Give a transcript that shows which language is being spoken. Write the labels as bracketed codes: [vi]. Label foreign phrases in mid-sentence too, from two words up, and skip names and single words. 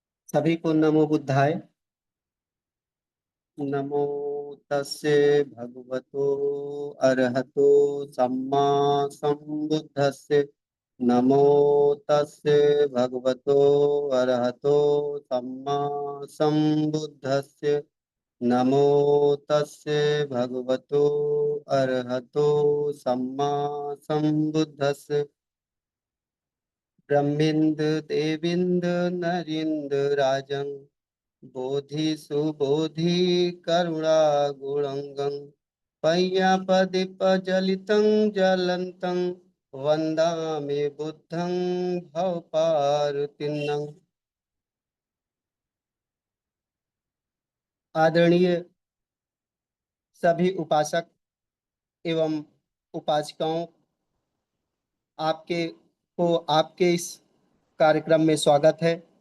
[hi] सभी को [pi] नमो बुद्धाय। नमो तस्से भगवतो अरहतो सम्मा संबुद्धस्से। नमो तस्से भगवतो अरहतो सम्मा संबुद्धस्से। नमो तस्से भगवतो अरहतो सम्मा संबुद्धस्से। ब्रह्मिंद देविंद नरिंद राजं बोधि सुबोधि करुणा गुणंगं पय्यापदीपजलितं ज्वलन्तं वन्दामि बुद्धं भवपारुतिन्नं। [hi] आदरणीय सभी उपासक एवं उपासिकाओं, आपके इस कार्यक्रम में स्वागत है।